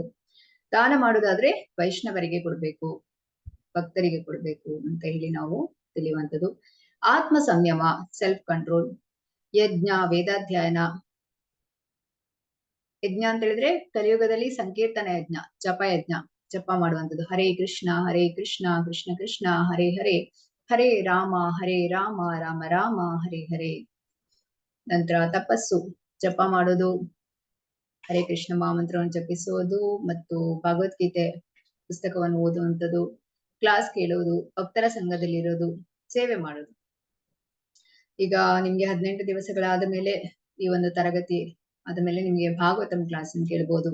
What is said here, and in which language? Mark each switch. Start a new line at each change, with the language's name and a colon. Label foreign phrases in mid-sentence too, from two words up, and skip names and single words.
Kannada: ದಾನ ಮಾಡೋದಾದ್ರೆ ವೈಷ್ಣವರಿಗೆ ಕೊಡ್ಬೇಕು, ಭಕ್ತರಿಗೆ ಕೊಡ್ಬೇಕು ಅಂತ ಹೇಳಿ ನಾವು ತಿಳಿಯುವಂಥದ್ದು. ಆತ್ಮ ಸಂಯಮ,
English: self control.
Kannada: ಯಜ್ಞ, ವೇದಾಧ್ಯಯನ. ಯಜ್ಞ ಅಂತ ಹೇಳಿದ್ರೆ ಕಲಿಯುಗದಲ್ಲಿ ಸಂಕೀರ್ತನ ಯಜ್ಞ, ಜಪ ಯಜ್ಞ, ಜಪ ಮಾಡುವಂಥದ್ದು.
Sanskrit: ಹರೇ ಕೃಷ್ಣ ಕೃಷ್ಣ ಕೃಷ್ಣ ಹರೇ ಹರೇ, ಹರೇ ರಾಮ ರಾಮ ರಾಮ ಹರೇ ಹರೇ.
Kannada: ನಂತರ ತಪಸ್ಸು, ಜಪ ಮಾಡೋದು, ಹರೇ ಕೃಷ್ಣ ಮಹಾಮಂತ್ರವನ್ನು ಜಪಿಸುವುದು ಮತ್ತು ಭಗವದ್ಗೀತೆ ಪುಸ್ತಕವನ್ನು ಓದುವಂಥದ್ದು, ಕ್ಲಾಸ್ ಕೇಳುವುದು, ಭಕ್ತರ ಸಂಘದಲ್ಲಿ ಇರೋದು, ಸೇವೆ ಮಾಡೋದು. ಈಗ ನಿಮ್ಗೆ 18 ದಿವಸಗಳಾದ ಮೇಲೆ ಈ ಒಂದು ತರಗತಿ ಆದ ಮೇಲೆ ನಿಮ್ಗೆ ಭಾಗವತಂ ಕ್ಲಾಸ್ ಅನ್ನು ಕೇಳ್ಬೋದು.